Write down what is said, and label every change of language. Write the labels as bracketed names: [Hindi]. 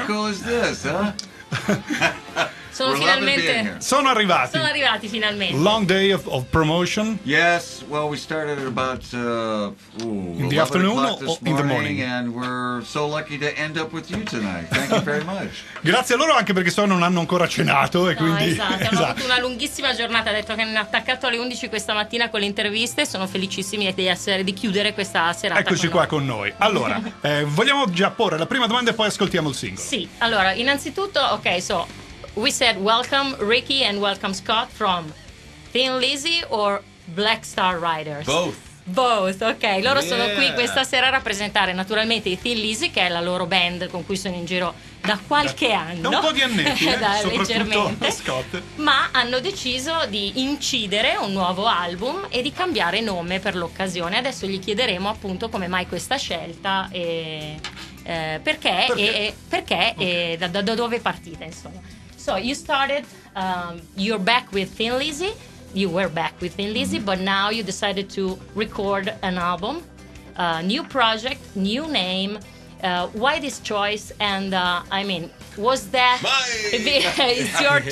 [English] How cool is this, huh? [Italian] Sono arrivati finalmente. [English] Long day of promotion. Yes, well, we started at about in the afternoon or in the morning, and we're so lucky to end up with you tonight. Thank you very much. [Italian] Grazie a loro anche perché non hanno ancora cenato e quindi Abbiamo avuto una lunghissima giornata. Ha detto che hanno attaccato alle 11 questa mattina con le interviste. Sono felicissimi di chiudere questa serata. Eccoci qua con noi. Allora, vogliamo già porre la prima domanda e poi ascoltiamo il singolo. Sì, allora, innanzitutto, [English] ok, so we said welcome Ricky and welcome Scott from Thin Lizzy or Black Star Riders? Both, ok. [Italian] Loro sono qui questa sera a rappresentare naturalmente i Thin Lizzy, che è la loro band con cui sono in giro da qualche anno. Da un po' di annetti, leggermente. Scott. Ma hanno deciso di incidere un nuovo album e di cambiare nome per l'occasione. Adesso gli chiederemo appunto come mai questa scelta e perché e da dove partite, insomma. [English] So you started, you're back with Thin Lizzy. You were back with Thin Lizzy, but now you decided to record an album, new project, new name. Why this choice? And I mean, was that? It's your turn.